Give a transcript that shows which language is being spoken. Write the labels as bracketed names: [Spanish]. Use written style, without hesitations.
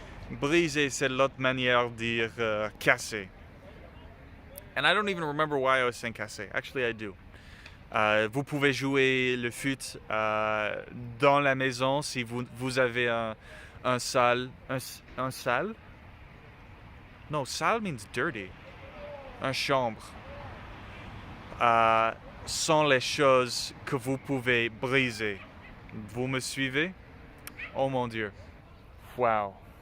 [French] Briser, c'est l'autre manière de dire casser. [English] And I don't even remember why I was saying casser. Actually, I do. [French] Vous pouvez jouer le foot dans la maison si vous avez un salle. Un salle? [English] No, salle means dirty. [French] Un chambre. Sont les choses que vous pouvez briser. Vous me suivez? Oh mon Dieu. [English] Wow.